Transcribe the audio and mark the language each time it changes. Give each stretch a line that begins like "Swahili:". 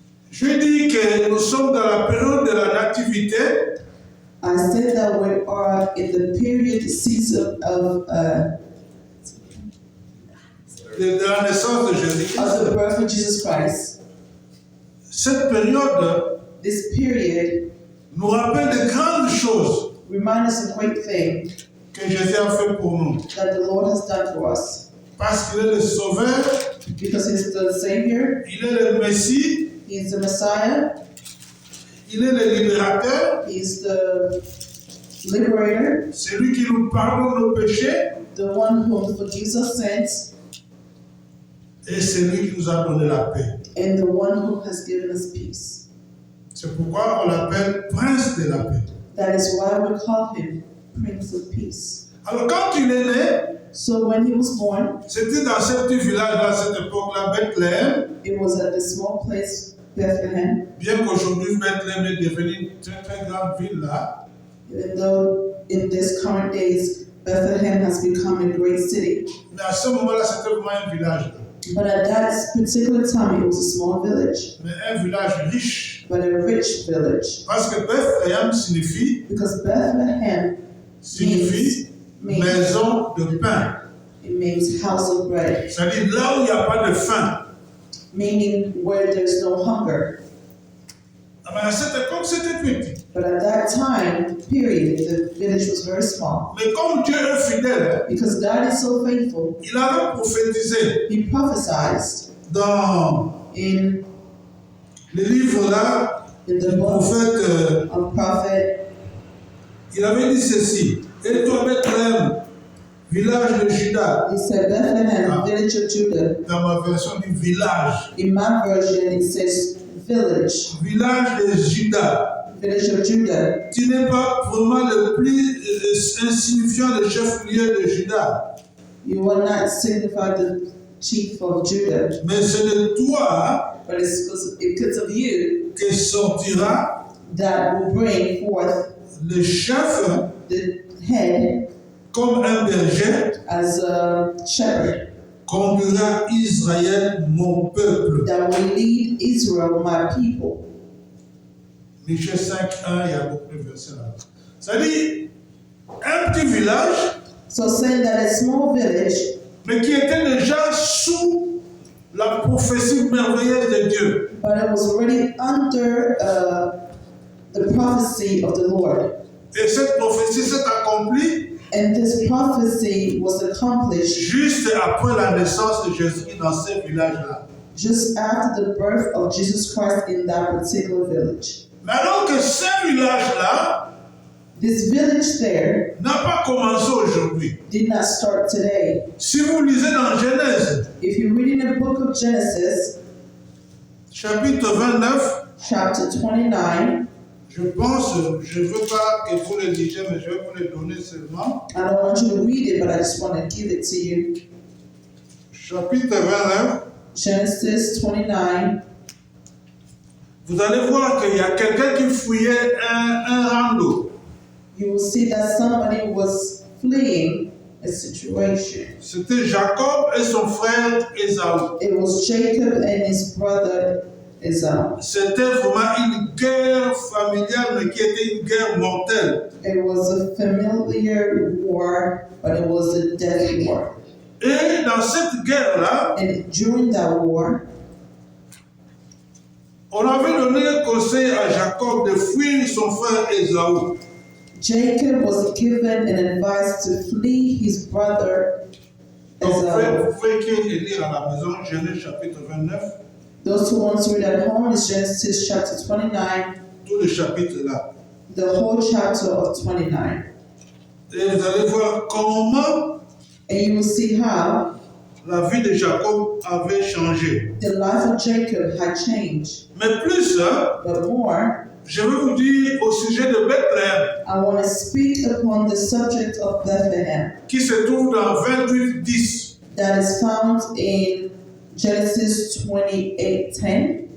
French: Je dis que nous sommes dans la période de la nativité.
English: I said that we are in the period, season of
French: De la naissance de
English: the
French: Jésus-Christ.
English: birth of Jesus Christ.
French: Cette période
English: This period
French: nous rappelle de grandes choses
English: reminds us of great things
French: que Jésus a fait pour nous.
English: that the Lord has done for us.
French: Parce qu'il est le Sauveur,
English: Because He's the Savior,
French: il est le Messie,
English: He is the Messiah,
French: il est le libérateur,
English: He is the Liberator,
French: c'est lui qui nous pardonne nos péchés
English: the one who forgives our sins,
French: et c'est lui qui nous a donné la paix.
English: and the one who has given us peace.
French: C'est pourquoi on l'appelle Prince de la paix.
English: That is why we call Him Prince of Peace.
French: Alors quand il est né,
English: So when He was born,
French: c'était dans ce petit village-là, à cette époque-là, Bethléem,
English: it was at the small place Bethlehem.
French: bien qu'aujourd'hui Bethléem est devenue une très très grande ville là.
English: Even though in this current days Bethlehem has become a great city,
French: Mais à ce moment-là, c'était vraiment un village là.
English: but at that particular time it was a small village,
French: Mais un village riche.
English: but a rich village.
French: Parce que Bethléem signifie
English: Because Bethlehem means
French: maison de pain.
English: it means house of bread,
French: C'est-à-dire là où il n'y a pas de faim.
English: meaning where there's no hunger.
French: Mais à cette époque, c'était petit.
English: But at that time period, the village was very small.
French: Mais comme Dieu est fidèle,
English: Because God is so faithful,
French: il avait prophétisé
English: He prophesied
French: dans
English: in
French: le livre là,
English: the
French: le
English: book
French: prophète,
English: of prophet.
French: il avait dit ceci. Et toi, Bethléem, village de Juda,
English: He said, Bethlehem, village of Judah.
French: dans ma version du village,
English: In my version, it says village,
French: village de Juda.
English: village of Judah.
French: Tu n'es pas vraiment le plus insignifiant des chefs-lieux de Juda,
English: You will not signify the chief of Judah,
French: mais c'est de toi
English: but it's because of you
French: que sortira
English: that will bring forth
French: le chef
English: the head
French: comme un berger
English: as a shepherd
French: conduira Israël, mon peuple.
English: that will lead Israel, my people.
French: Michée 5.1, il y a beaucoup de versets là. C'est-à-dire, un petit village,
English: So saying that a small village,
French: mais qui était déjà sous la prophétie merveilleuse de Dieu.
English: but it was already under the prophecy of the Lord.
French: Et cette prophétie s'est accomplie
English: And this prophecy was accomplished
French: juste après la naissance de Jésus dans ce village-là.
English: just after the birth of Jesus Christ in that particular village.
French: Mais alors que ce village-là
English: This village there
French: n'a pas commencé aujourd'hui.
English: did not start today.
French: Si vous lisez dans Genèse,
English: If you read in the book of Genesis,
French: chapitre 29,
English: chapter 29,
French: je pense, je ne veux pas que vous le lisiez, mais je vais vous le donner seulement.
English: I don't want you to read it, but I just want to give it to you.
French: Chapitre 29,
English: Genesis 29,
French: vous allez voir qu'il y a quelqu'un qui fouillait un rando.
English: you will see that somebody was fleeing a situation.
French: C'était Jacob et son frère Ésaü.
English: It was Jacob and his brother Esau.
French: C'était vraiment une guerre familiale, mais qui était une guerre mortelle.
English: It was a familiar war, but it was a death war.
French: Et dans cette guerre-là,
English: And during that war,
French: on avait donné un conseil à Jacob de fuir son frère Ésaü.
English: Jacob was given an advice to flee his brother
French: Donc, vous
English: Esau.
French: pouvez écrire et lire à la maison, Genèse chapitre 29,
English: Those who want to read at home is Genesis chapter 29,
French: tout le chapitre là.
English: the whole chapter of 29.
French: Et vous allez voir comment
English: And you will see how
French: la vie de Jacob avait changé.
English: the life of Jacob had changed.
French: Mais plus,
English: But more,
French: je vais vous dire au sujet de Bethléem,
English: I want to speak upon the subject of Bethlehem
French: qui se trouve dans 28:10.
English: that is found in Genesis 28:10.